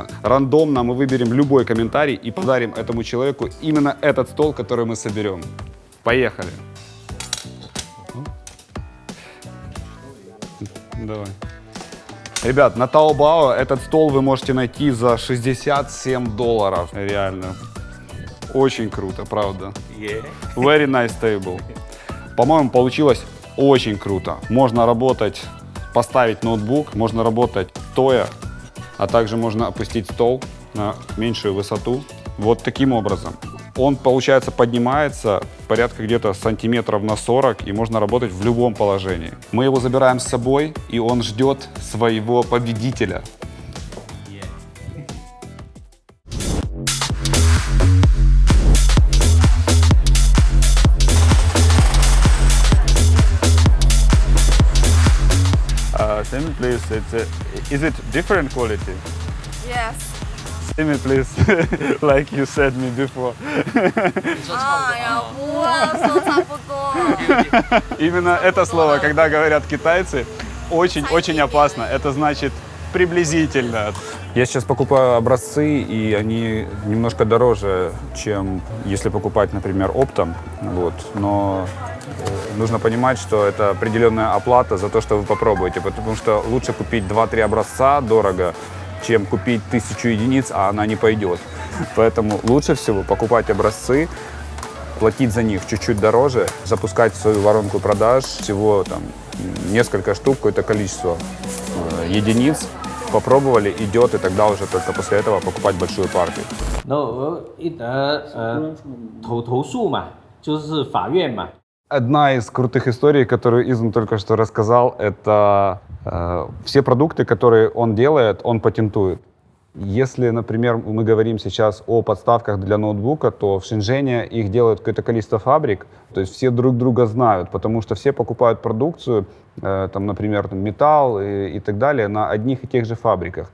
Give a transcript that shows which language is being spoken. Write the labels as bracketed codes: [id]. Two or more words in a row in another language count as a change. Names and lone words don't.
[ru] Рандомно мы выберем любой комментарий и подарим этому человеку именно этот стол, который мы соберем. Поехали. Давай. Ребят, на Taobao этот стол вы можете найти за $67. Реально. Очень круто, правда. [en] Very nice table. [ru] По-моему, получилось очень круто. Можно работать, поставить ноутбук, можно работать стоя, а также можно опустить стол на меньшую высоту. Вот таким образом. Он, получается, поднимается порядка где-то сантиметров на 40, и можно работать в любом положении. Мы его забираем с собой, и он ждет своего победителя. [en] Tell me, please, is it different quality? Yes. Tell me, please, like you said me before. [zh] 哎呀，不啊，说差不多。 [ru] Именно это слово, когда говорят китайцы, очень опасно. Это значит приблизительно. Я сейчас покупаю образцы, и они немножко дороже, чем если покупать, например, оптом. Вот. Но нужно понимать, что это определенная оплата за то, что вы попробуете, потому что лучше купить 2-3 образца дорого, чем купить 1000 единиц, а она не пойдет. Поэтому лучше всего покупать образцы, платить за них чуть-чуть дороже, запускать свою воронку продаж, всего там несколько штук, какое-то количество единиц, попробовали, идет, и тогда уже только после этого покупать большую партию. Ну, [zh] 投诉嘛，就是法院嘛。 [ru] Одна из крутых историй, которую Изен только что рассказал, это все продукты, которые он делает, он патентует. Если, например, мы говорим сейчас о подставках для ноутбука, то в Шэньчжэне их делают какое-то количество фабрик, то есть все друг друга знают, потому что все покупают продукцию, там, например, металл и так далее, на одних и тех же фабриках.